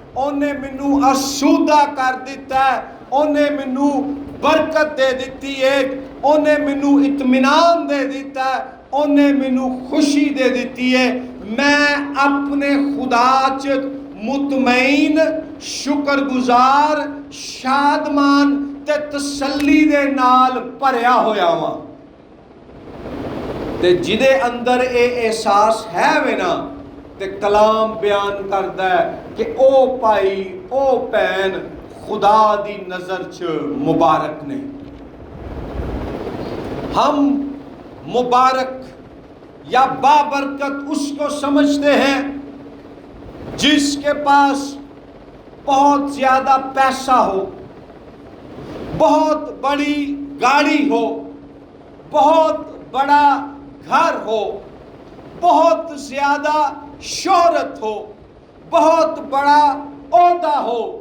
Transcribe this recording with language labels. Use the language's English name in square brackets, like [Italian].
[Punjabi] اونے منو آسودہ کر دیتا ہے، اونے منو برکت دے دیتی ہے، اونے منو اطمینان دے دیتا ہے، اونے منو خوشی دے دیتی ہے۔ میں اپنے خدا چ مطمئن، شکر گزار، شادمان تے تسلی دے نال بھریا ہویا ہاں۔ تے جدے اندر اے احساس ہے وے نا تے کلام بیان کردا ہے کہ او پائی او پین خدا دی نظر چ مبارک نے. [Urdu] ہم مبارک یا بابرکت اس کو سمجھتے ہیں جس کے پاس بہت زیادہ پیسہ ہو، بہت بڑی گاڑی ہو، بہت بڑا گھر ہو، بہت زیادہ شہرت ہو، بہت بڑا عہدہ ہو.